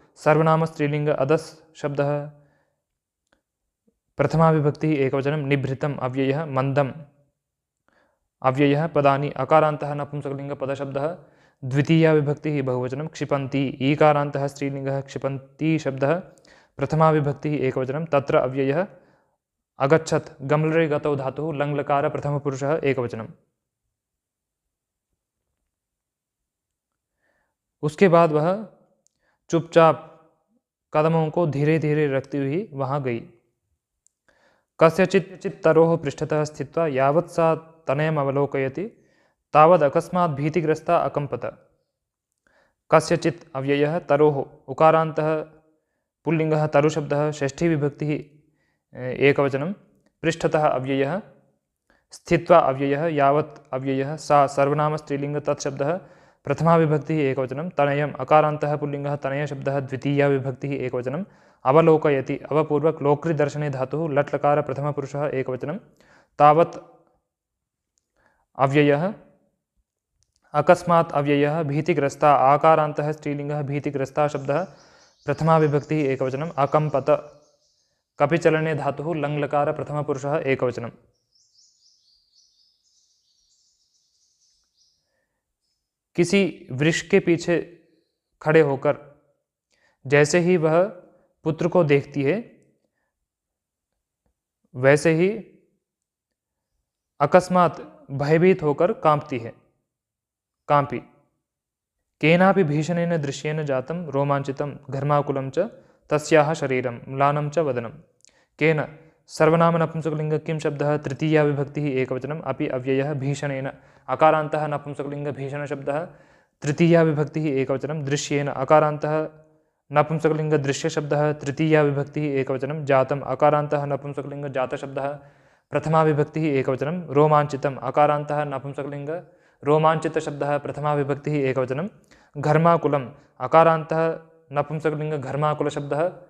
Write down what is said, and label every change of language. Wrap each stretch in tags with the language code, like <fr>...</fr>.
<sa>सर्वनाम स्त्रीलिंग अदस् शब्दः प्रथमा विभक्ति एकवचनं निभृतम् अव्ययः मन्दम् अव्ययः पदानि अकारान्तः नपुंसकलिंग पदशब्दः द्वितीया विभक्तिः बहुवचनं क्षिपन्ति ईकारान्तः स्त्रीलिंगः क्षिपन्ति शब्दः प्रथमा विभक्तिः एकवचनं तत्र अव्ययः अगच्छत् गमलरे गतौ धातुः लङ्लकार प्रथमपुरुषः एकवचनम्।</sa> <hi>उसके बाद वह चुपचाप कदमों को धीरे धीरे रखती हुई वहां गई।</hi> <sa>कस्यचित् तरोः पृष्ठतः स्थित्वा यावत् सा तनयम् अवलोकयति तावद् अकस्मात् भीतिग्रस्ता अकम्पत। कस्यचित् अव्ययः तरोः उकारान्तः पुल्लिङ्गः तरुशब्दः षष्ठी विभक्तिः एकवचनं पृष्ठतः अव्ययः स्थित्वा अव्ययः यावत् अव्ययः सा सर्वनाम स्त्रीलिंग तत्शब्दः प्रथमा विभक्तिः एकवचनं तनयम् अकारान्तः पुल्लिङ्गः तनयशब्दः द्वितीया विभक्तिः एकवचनं अवलोकयति अवपूर्वक लोकृदर्शने धातुः लट् लकार प्रथमपुरुषः एकवचनं तावत् अव्ययः अकस्मात् अव्ययः भीतिग्रस्ता आकारान्तः स्त्रीलिंगः भीतिग्रस्ता शब्दः प्रथमा विभक्तिः एकवचनं अकम्पत कपिचलने धातुः लङ्लकार प्रथमपुरुषः एकवचनं।</sa> <hi>किसी वृक्ष के पीछे खड़े होकर जैसे ही वह पुत्र को देखती है वैसे ही अकस्मात भयभीत होकर कांपी।</hi> <sa>केनापि भीषणेन दृश्येन जातं रोमांचितं घर्माकुलं च तस्याः शरीरं म्लानं च वदनं। केन सर्वनाम नपुंसकलिंग किं शब्दः तृतीया विभक्तिः एकवचनम् अपि अव्ययः भीषणेन अकारान्तः नपुंसकलिंग भीषण शब्दः तृतीया विभक्तिः एकवचनं दृश्येन अकारान्तः नपुंसकलिंग दृश्य शब्दः तृतीया विभक्तिः एकवचनं जातम् अकारान्तः नपुंसकलिंग जात शब्दः प्रथमा विभक्तिः एकवचनं रोमांचितम् अकारान्तः नपुंसकलिंग रोमांचित शब्दः प्रथमा विभक्तिः एकवचनं घर्माकुलम् अकारान्तः नपुंसकलिंग घर्माकुल शब्दः</sa>